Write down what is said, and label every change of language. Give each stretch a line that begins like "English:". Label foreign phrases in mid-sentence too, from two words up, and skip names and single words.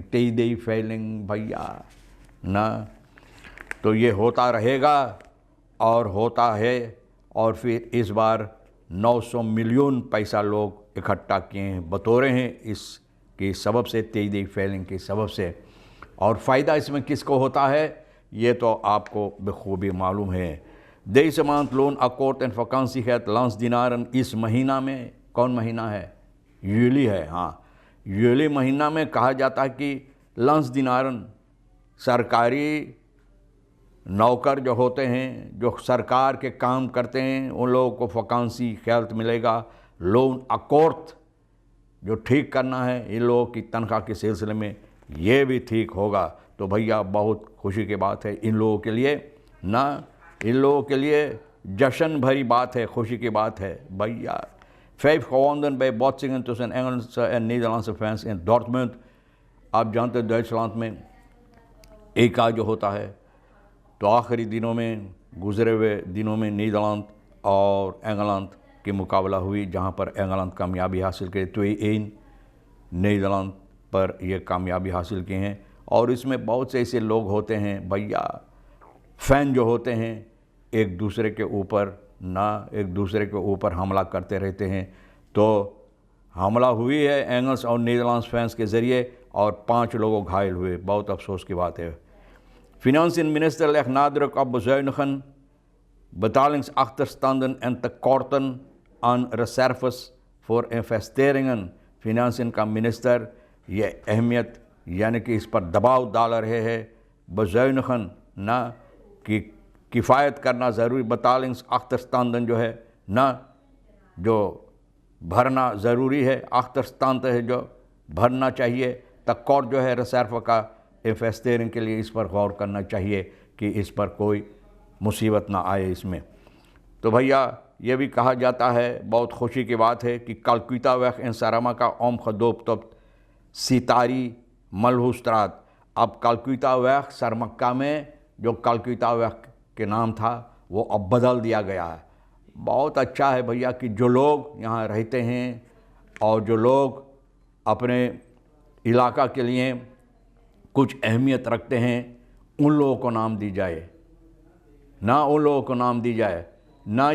Caribbean Hindustani: TD-veiling भैया ना, तो ये होता रहेगा और होता है। और फिर इस बार 900 मिलियन पैसा लोग इकट्ठा किए हैं, बतौरे हैं इसके सबब से, TD-veiling के सबब से। और फ़ायदा इसमें किसको होता है ये तो आपको बखूबी मालूम है।
Dutch: Deze maand loonakkoord en vakantiegeld landsdienaren
Caribbean Hindustani: इस महीना में, कौन महीना है? यूली है। हाँ, यूली महीना में कहा जाता है कि landsdienaren सरकारी नौकर जो होते हैं, जो सरकार के काम करते हैं, उन लोगों को वकांसी गैल्ड मिलेगा।
Dutch: loonakkoord
Caribbean Hindustani: जो ठीक करना है इन लोगों की तनख्वाह के सिलसिले में, ये भी ठीक होगा। तो भैया बहुत खुशी की बात है इन लोगों के लिए ना, इन लोगों के लिए जश्न भरी बात है, खुशी की बात है भैया।
Dutch: 5 gewonnen bij botsingen tussen Engelse en Nederlandse fans in Dortmund।
Caribbean Hindustani: आप जानते हैं डॉइचलैंड में एक जो होता है, तो आखिरी दिनों में, गुजरे हुए दिनों में नीदरलैंड और इंग्लैंड की मुकाबला हुई, जहां पर इंग्लैंड कामयाबी हासिल करे। 2-1 नीदरलैंड पर यह कामयाबी हासिल की हैं। और इसमें बहुत से ऐसे लोग होते हैं भैया, फ़ैन जो होते हैं, एक दूसरे के ऊपर एक दूसरे के ऊपर हमला करते रहते हैं। तो हमला हुई है एंगल्स और नीदरलैंड्स फैंस के ज़रिए और 5 लोग घायल हुए। बहुत अफसोस की बात है।
Dutch: Financiën minister legt nadruk op bezuinigen, betalingsachterstanden en tekorten aan reserves voor investeringen।
Caribbean Hindustani: Financiën का मिनिस्टर ये अहमियत यानी कि इस पर दबाव डाल रहे हैं, bezuinigen ना, कि किफ़ायत करना ज़रूरी, betalingsachterstanden जो है ना, जो भरना ज़रूरी है, achterstand है जो भरना चाहिए, tekort जो है रिजर्व का इन्वेस्टिंग के लिए, इस पर गौर करना चाहिए कि इस पर कोई मुसीबत ना आए इसमें। तो भैया ये भी कहा जाता है, बहुत खुशी की बात है कि Kalkuitaweg in Sarama का
Dutch: omgedoopt tot
Caribbean Hindustani: सितारी मलहूस्त्रात। अब Kalkuitaweg सरमक्का में जो Kalkuitaweg के नाम था वो अब बदल दिया गया है। बहुत अच्छा है भैया कि जो लोग यहाँ रहते हैं और जो लोग अपने इलाका के लिए कुछ अहमियत रखते हैं, उन लोगों को नाम दी जाए ना, उन लोगों को नाम दी जाए ना।